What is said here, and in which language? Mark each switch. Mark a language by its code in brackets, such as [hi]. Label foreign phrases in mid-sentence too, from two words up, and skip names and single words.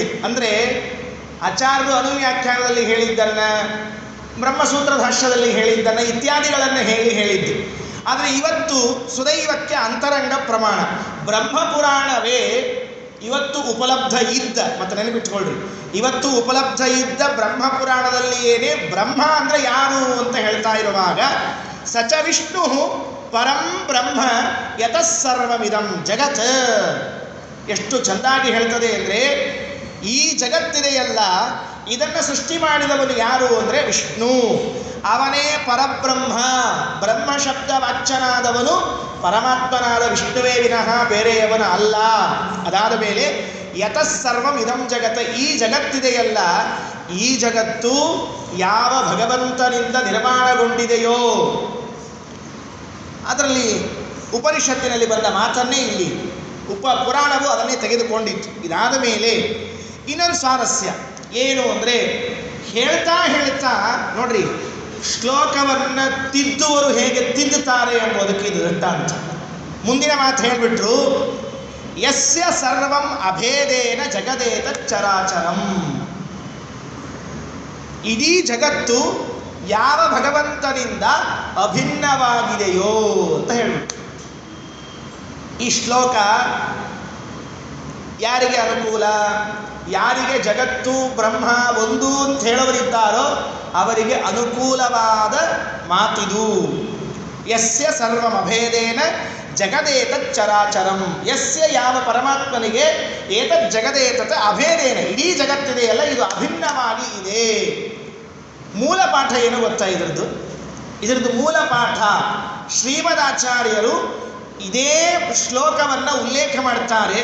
[kn] ಅಂದರೆ ಆಚಾರ್ಯರು ಅನುವ್ಯಾಖ್ಯಾನದಲ್ಲಿ ಹೇಳಿದ್ದನ್ನು, ಬ್ರಹ್ಮಸೂತ್ರ ಭಾಷ್ಯದಲ್ಲಿ ಹೇಳಿದ್ದನ್ನು ಇತ್ಯಾದಿಗಳನ್ನು ಹೇಳಿದ್ದೆ. ಆದರೆ ಇವತ್ತು ಸುದೈವಕ್ಕೆ ಅಂತರಂಗ ಪ್ರಮಾಣ ಬ್ರಹ್ಮಪುರಾಣವೇ ಇವತ್ತು ಉಪಲಬ್ಧ ಇದ್ದ, ಮತ್ತು ನೆನಪಿಟ್ಕೊಳ್ರಿ, ಇವತ್ತು ಉಪಲಬ್ಧ ಇದ್ದ ಬ್ರಹ್ಮಪುರಾಣದಲ್ಲಿಯೇನೇ ಬ್ರಹ್ಮ ಅಂದರೆ ಯಾರು ಅಂತ ಹೇಳ್ತಾ ಇರುವಾಗ, [sa] ಸಚ ವಿಷ್ಣು ಪರಂ ಬ್ರಹ್ಮ ಯತಃ ಸರ್ವಮಿದಂ ಜಗತ್. [kn] ಎಷ್ಟು ಚೆಂದಾಗಿ ಹೇಳ್ತದೆ ಅಂದರೆ, ಈ ಜಗತ್ತಿದೆಯಲ್ಲ ಇದನ್ನು ಸೃಷ್ಟಿ ಮಾಡಿದವನು ಯಾರು ಅಂದರೆ ವಿಷ್ಣು, ಅವನೇ ಪರಬ್ರಹ್ಮ. ಬ್ರಹ್ಮ ಶಬ್ದ ವಾಚ್ಯನಾದವನು ಪರಮಾತ್ಮನಾದ ವಿಷ್ಣುವೇ ವಿನಃ ಬೇರೆಯವನ ಅಲ್ಲ. ಅದಾದ ಮೇಲೆ [sa] ಯತಃ ಸರ್ವಂ ಇದಂ ಜಗತ್, [kn] ಈ ಜಗತ್ತಿದೆಯಲ್ಲ ಈ ಜಗತ್ತು ಯಾವ ಭಗವಂತನಿಂದ ನಿರ್ಮಾಣಗೊಂಡಿದೆಯೋ, ಅದರಲ್ಲಿ ಉಪನಿಷತ್ತಿನಲ್ಲಿ ಬಂದ ಮಾತನ್ನೇ ಇಲ್ಲಿ ಪುರಾಣವು ಅದನ್ನೇ ತೆಗೆದುಕೊಂಡಿತ್ತು. ಇದಾದ ಮೇಲೆ ಇನ್ನೊಂದು ಸ್ವಾರಸ್ಯ ಏನು ಅಂದರೆ, ಹೇಳ್ತಾ ನೋಡ್ರಿ, ಶ್ಲೋಕವನ್ನು ತಿದ್ದುವರು ಹೇಗೆ ತಿದ್ದುತ್ತಾರೆ ಎಂಬುದಕ್ಕೆ ಇದು ದೃಷ್ಟಾಂತ. ಮುಂದಿನ ಮಾತು ಹೇಳಿಬಿಟ್ರು, [sa] ಯಸ್ಯ ಸರ್ವಂ ಅಭೇದೇನ ಜಗದೇತ ಚರಾಚರಂ. [kn] ಇಡೀ ಜಗತ್ತು ಯಾವ ಭಗವಂತನಿಂದ ಅಭಿನ್ನವಾಗಿದೆಯೋ ಅಂತ ಹೇಳಿಬಿಟ್ರು. ಈ ಶ್ಲೋಕ ಯಾರಿಗೆ ಅನುಕೂಲ, ಯಾರಿಗೆ ಜಗತ್ತು ಬ್ರಹ್ಮ ಒಂದು ಅಂತ ಹೇಳೋರಿದ್ದಾರೋ ಅವರಿಗೆ ಅನುಕೂಲವಾದ ಮಾತಿದು. [sa] ಯಸ್ಯ ಸರ್ವಂ ಅಭೇದೇನ ಜಗದೇತತ್ ಚರಾಚರಂ. [kn] ಯಸ್ಯ ಯಾವ ಪರಮಾತ್ಮನಿಗೆ [sa] ಏತತ್ ಜಗದೇತತ್ ಅಭೇದೇನ, [kn] ಇಡೀ ಜಗತ್ತಿದೆಯಲ್ಲ ಇದು ಅಭಿನ್ನವಾಗಿ ಇದೆ. ಮೂಲ ಪಾಠ ಏನು ಗೊತ್ತಾ ಇದರದ್ದು ಮೂಲ ಪಾಠ ಶ್ರೀಮದಾಚಾರ್ಯರು ಇದೇ ಶ್ಲೋಕವನ್ನು ಉಲ್ಲೇಖ ಮಾಡ್ತಾರೆ.